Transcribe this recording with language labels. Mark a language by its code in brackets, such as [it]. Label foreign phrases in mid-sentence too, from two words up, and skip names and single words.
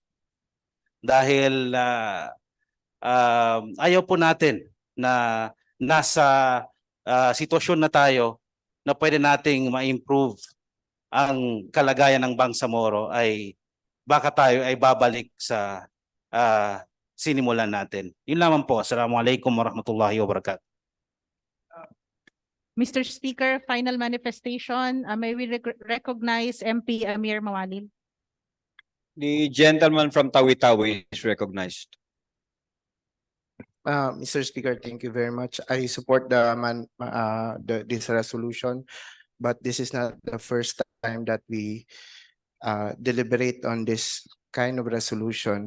[tl] Dahil ayaw po natin na nasa sitwasyon na tayo na pwede nating ma-improve ang kalagayan ng Bangsamoro ay baka tayo ay babalik sa sinimulan natin. Yun lamang po. [ar] السلام عليكم ورحمة الله وبركاته. [en] Mr. Speaker, final manifestation. May we recognize MP Amir Mawalil? The gentleman from Tawi-Tawi is recognized. Mr. Speaker, thank you very much. I support this resolution, but this is not the first time that we deliberate on this kind of resolution.